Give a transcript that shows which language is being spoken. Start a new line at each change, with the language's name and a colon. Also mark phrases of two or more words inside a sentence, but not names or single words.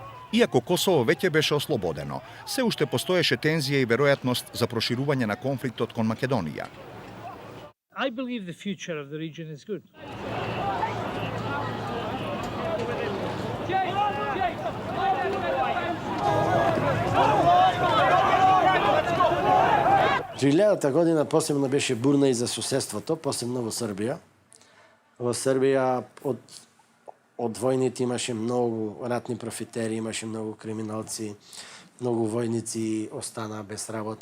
Macedonian: Иако Косово веќе беше ослободено, се уште постоеше тензија и веројатност за проширување на конфликтот кон Македонија.
English: I believe the future of the region is good.
Macedonian: Двилјадата година посебно беше бурна и за суседството, посебно во Србија. Во Србија од војните имаше многу ратни профитери, имаше многу криминалци, многу војници остана без работа.